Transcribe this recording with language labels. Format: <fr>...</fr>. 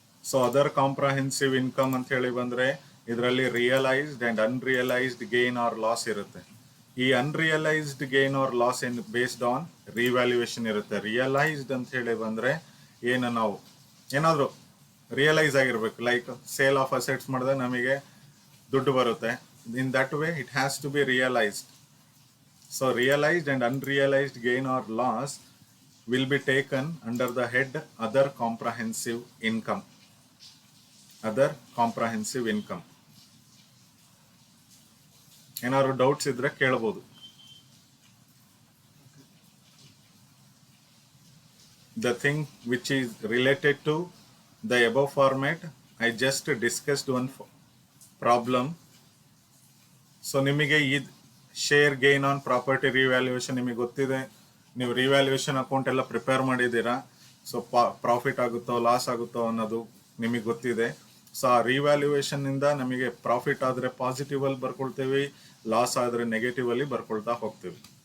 <kn>So other comprehensive income ಅಂತ ಹೇಳಿ ಬಂದ್ರೆ ಇದರಲ್ಲಿ realised and unrealised gain R loss ಇರುತ್ತೆ. ಈ ಅನ್ರಿಯಲೈಸ್ಡ್ ಗೇನ್ ಆರ್ ಲಾಸ್ ಏನ್ ಬೇಸ್ಡ್ ಆನ್ ರಿವ್ಯಾಲ್ಯೂಯೇಷನ್ ಇರುತ್ತೆ. ರಿಯಲೈಸ್ಡ್ ಅಂತ ಹೇಳಿ ಬಂದ್ರೆ ಏನು ನಾವು ಏನಾದ್ರು ರಿಯಲೈಸ್ ಆಗಿರ್ಬೇಕು, ಲೈಕ್ ಸೇಲ್ ಆಫ್ ಅಸೆಟ್ಸ್ ಮಾಡಿದ್ರೆ ನಮಗೆ ದುಡ್ಡು ಬರುತ್ತೆ.</kn> <en>In that way it has to be realized. So realized and unrealized gain or loss will be taken under the head other comprehensive income. Other comprehensive income.</en> <kn>ಏನಾದ್ರು doubts ಇದ್ರೆ ಕೇಳಬಹುದು.</kn> <en>the thing which is related to the above format, I just discussed one problem.</en> <kn>So ನಿಮಗೆ ಈ share gain on property revaluation ನಿಮಗೆ ಗೊತ್ತಿದೆ, ನೀವು revaluation account ಎಲ್ಲ prepare ಮಾಡಿದ್ದೀರಾ. ಸೊ ಪ್ರಾಫಿಟ್ ಆಗುತ್ತೋ ಲಾಸ್ ಆಗುತ್ತೋ ಅನ್ನೋದು ನಿಮಗೆ ಗೊತ್ತಿದೆ. ಸೊ ಆ ರಿವ್ಯಾಲ್ಯೂಯೇಷನ್ ಇಂದ ನಮಗೆ ಪ್ರಾಫಿಟ್ ಆದರೆ ಪಾಸಿಟಿವ್ ಅಲ್ಲಿ ಬರ್ಕೊಳ್ತೇವೆ, ಲಾಸ್ ಆದರೆ ನೆಗೆಟಿವ್ ಅಲ್ಲಿ ಬರ್ಕೊಳ್ತಾ ಹೋಗ್ತೀವಿ.</kn>